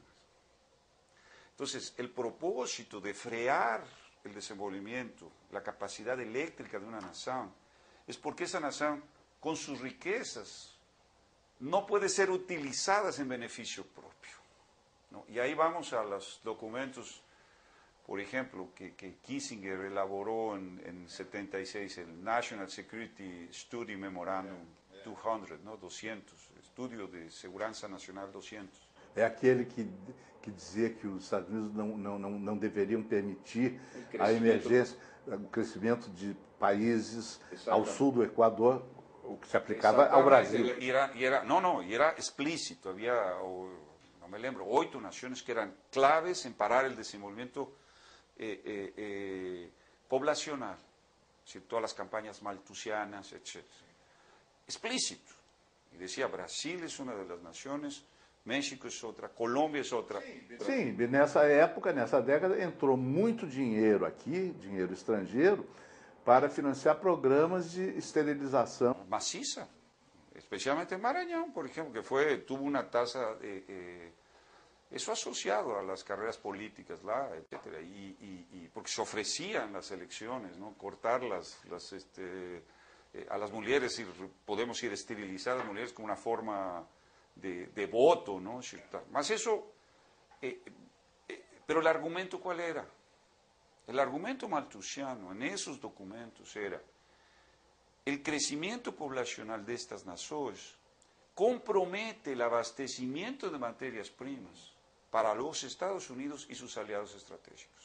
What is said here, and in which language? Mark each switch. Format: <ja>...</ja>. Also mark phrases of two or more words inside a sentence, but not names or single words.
<es>Entonces, el propósito de frear el desenvolvimiento, la capacidad eléctrica de una nación, es porque esa nación, con sus riquezas, no puede ser utilizadas en beneficio propio, ¿no? Y ahí vamos a los documentos, por ejemplo, que Kissinger elaboró en 76, el National Security Study Memorandum 200, ¿no?</es> <pt>200, Estudio de Segurança Nacional 200. É aquele que dizia que os Estados Unidos não deveriam permitir a emergência, o crescimento de países ao sul do Equador, o que se aplicava ao Brasil.</pt> <es>Y era explícito, había, no me lembro, 8 naciones que eran claves en parar el desenvolvimiento poblacional, es decir, todas las campañas malthusianas, etc. Explícito. Y decía, Brasil es una de las naciones, México es outra, Colômbia</es> <pt>é outra. Sim, nessa época, nessa década, entrou muito dinheiro aqui, dinheiro estrangeiro, para financiar programas de esterilização. Maciça, especialmente em Maranhão, por exemplo, que tuvo uma taxa, isso associado</pt> <es>a las carreras políticas</es> <pt>lá, etc.</pt> <es>Porque se ofereciam nas eleições, ¿no?</es> <pt>Cortar</pt> <es>a las</es> <pt>mulheres, podemos ir esterilizar</pt> <es>a las</es> <pt>mulheres como uma forma de voto, ¿no?</pt> <es>Mas eso Pero el argumento, ¿cuál era? El argumento malthusiano en esos documentos era: el crecimiento poblacional de estas naciones compromete el abastecimiento de materias primas para los Estados Unidos y sus aliados estratégicos.</es>